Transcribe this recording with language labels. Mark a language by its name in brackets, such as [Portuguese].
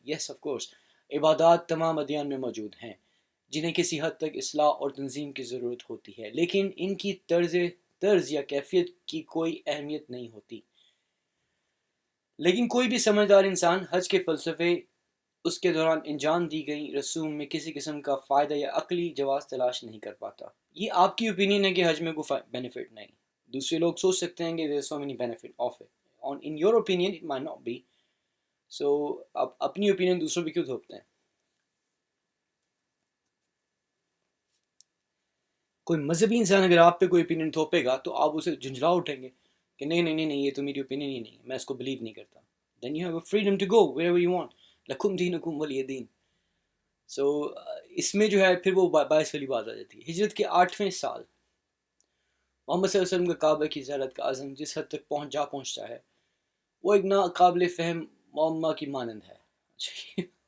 [English] yes of course, [Urdu] عبادات تمام ادیان میں موجود ہیں جنہیں کسی حد تک اصلاح اور تنظیم کی ضرورت ہوتی ہے، لیکن ان کی طرز یا کیفیت کی کوئی اہمیت نہیں ہوتی. لیکن کوئی بھی سمجھدار انسان حج کے فلسفے، اس کے دوران انجام دی گئی رسوم میں کسی قسم کا فائدہ یا عقلی جواز تلاش نہیں کر پاتا. یہ آپ کی اوپینین ہے کہ حج میں کوئی بینیفٹ نہیں. دوسرے لوگ سوچ سکتے ہیں کہ [English] there is so many benefit of it. In your opinion it might not be. [Urdu] So آپ اپنی اوپینین دوسروں پہ کیوں تھوپتے ہیں؟ کوئی مذہبی انسان اگر آپ پہ کوئی اوپینین تھوپے گا تو آپ اسے جھنجھلا اٹھیں گے کہ نہیں نہیں نہیں نہیں، یہ تو میری اوپینین ہی نہیں ہے، میں اس کو بلیو نہیں کرتا. [English] Then you have a freedom to go wherever you want. [Arabic] لکم دینکم ولی دین. [Urdu] سو اس میں جو ہے پھر وہ باعث والی بات آ جاتی ہے. ہجرت کے 8ویں سال محمد صلی اللہ علیہ وسلم کا کعبہ کی زیارت کا عزم جس حد تک پہنچتا ہے وہ ایک ناقابل فہم معمہ کی مانند ہے.